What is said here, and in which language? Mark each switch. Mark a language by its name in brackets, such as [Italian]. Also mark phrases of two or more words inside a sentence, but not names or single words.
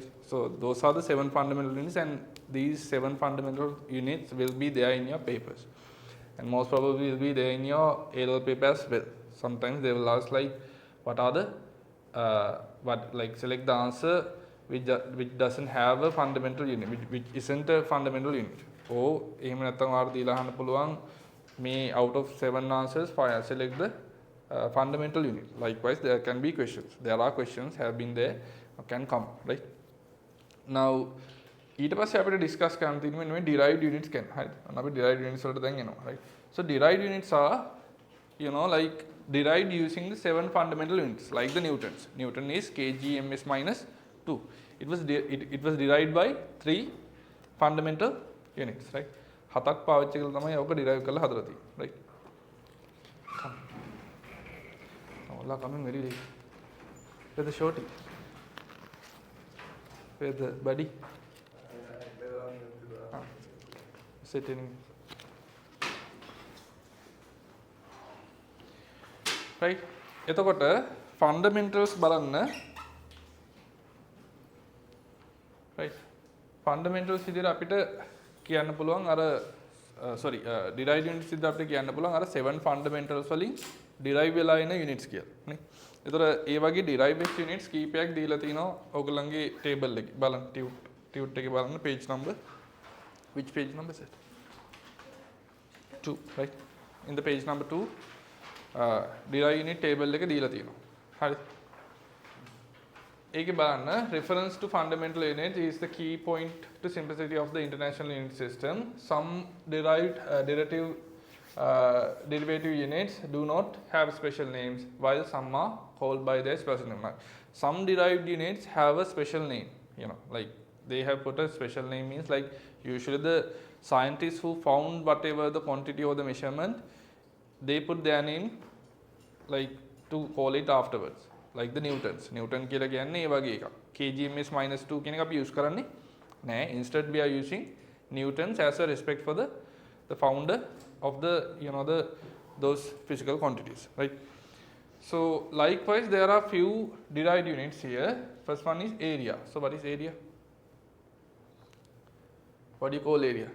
[English] So those are the 7 fundamental units, and these 7 fundamental units will be there in your papers, and most probably will be there in your A-level paper as well. Sometimes they will ask like, what are the select the answer which doesn't have a fundamental unit, which isn't a fundamental unit. Or [Sinhala] එහෙම නැත්නම් ආර දීලා අහන්න පුළුවන් මේ [English] out of 7 answers select the fundamental unit. Likewise there can be questions. There are questions have been there, can come, right? [Sinhala] Now ඊට පස්සේ අපිට discuss කරන්න තියෙන්නේ මේ [English] derived units [Sinhala] ගැන. හරිද? අපි [English] derived units [Sinhala] වලට දැන් එනවා, right? [English] So derived units are like derived using the 7 fundamental units like the Newtons. Newton is kg ms minus 2. It was derived by 3 fundamental units, right? [Sinhala] හතක් පාවිච්චි කරලා තමයි ඔක derive කරලා හදලා තියෙන්නේ, right? [English] All are coming very late. Where's the shorty? Where's the buddy? Sit in. Right? [Sinhala] එතකොට fundamentals බලන්න. Right? Fundamentals විදිහට අපිට කියන්න පුළුවන් අර [English] derived units [Sinhala] විදිහට අපිට කියන්න පුළුවන් අර 7 fundamentals වලින් derive වෙලා එන units කියලා. නේ? ඒතර ඒ වගේ [English] derived units [Sinhala] කීපයක් දීලා තිනවා ඔයගොල්ලන්ගේ table එකේ. බලන්න tute එකේ බලන්න [English] page number. Which page number is it? 2, right? In the page number 2 derived unit table [Sinhala] එක දීලා තියෙනවා. හරි. ඒකේ බලන්න [English] reference to fundamental unit is the key point to simplicity of the international unit system. Some derivative units do not have special names while some are called by their special name. Some derived units have a special name, like they have put a special name means like usually the scientists who found whatever the quantity or the measurement, they put their name like to call it afterwards. Like the Newtons. Newton [Sinhala] කියලා කියන්නේ ඒ වගේ එකක්. [English] kg ms minus 2 කියන එක අපි use කරන්නේ නෑ. Instead we are using Newtons as a respect for the founder of those physical quantities, right? So likewise there are few derived units here. First one is area. So what is area? What do you call area?